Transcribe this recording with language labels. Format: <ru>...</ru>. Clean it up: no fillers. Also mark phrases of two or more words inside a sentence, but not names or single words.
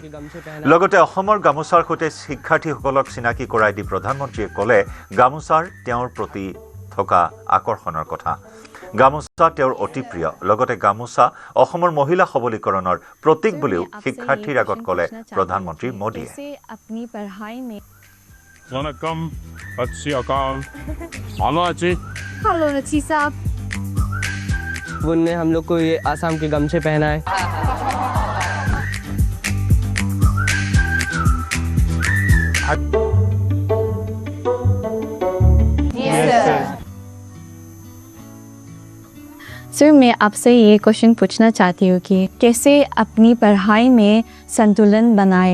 <as>লগতে অসমৰ গামোচাৰ সৈতে শিক্ষাৰ্থীসকলক চিনাকি কৰাই দি প্ৰধানমন্ত্ৰীয়ে ক'লে গামোচাৰ তেওঁৰ প্ৰতি থকা আকৰ্ষণৰ কথা। গামোচা তেওঁৰ অতি প্ৰিয়। লগতে গামোচা অসমৰ মহিলা সবলীকৰণৰ প্ৰতীক বুলিও শিক্ষাৰ্থীৰ আগত ক'লে প্ৰধানমন্ত্ৰী মোদীয়ে।</as> <hi>उन्होंने हम लोग को ये आसाम के गमछे पहनाए। सर मैं आपसे ये क्वेश्चन पूछना चाहती हूँ कि कैसे अपनी पढ़ाई में संतुलन बनाए।</hi>